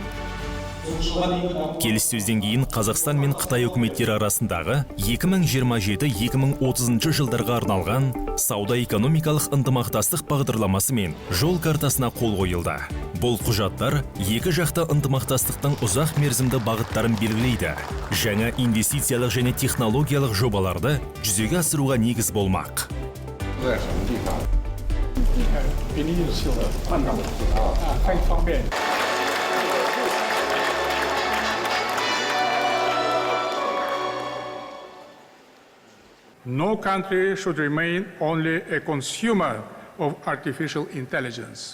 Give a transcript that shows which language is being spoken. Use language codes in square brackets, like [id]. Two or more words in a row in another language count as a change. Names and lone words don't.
[kk] Келіссөзден кейін Қазақстан мен Қытай үкіметтері арасындағы 2027-2030 жылдарға арналған сауда-экономикалық ынтымақтастық бағдарламасы мен жол картасына қол қойылды. Бұл құжаттар екі жақты ынтымақтастықтың ұзақ мерзімді бағыттарын белгілейді. Жаңа инвестициялық және технологиялық жобаларды жүзеге асыруға негіз болмақ. [en] No country should remain only a consumer of artificial intelligence.